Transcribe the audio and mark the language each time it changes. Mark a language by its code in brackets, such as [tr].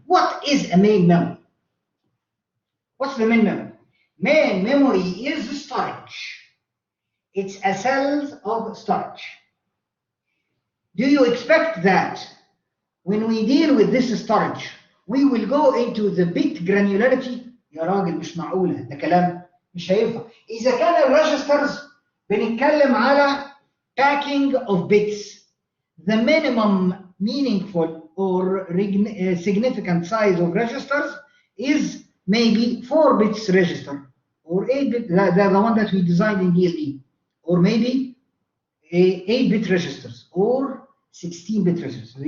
[en] What is a main memory? What's the main memory? Main memory is storage. It's a cell of storage. Do you expect that when we deal with this storage, we will go into the bit granularity? [ar] يا راجل مش معقولة، ده كلام مش هينفع. إذا كان الريجسترز بنتكلم على [en] packing of bits, the minimum meaningful or significant size of registers is maybe 4 bits register, or 8 bit, the one that we designed in DLE, or maybe 8 bit registers or 16 bit registers.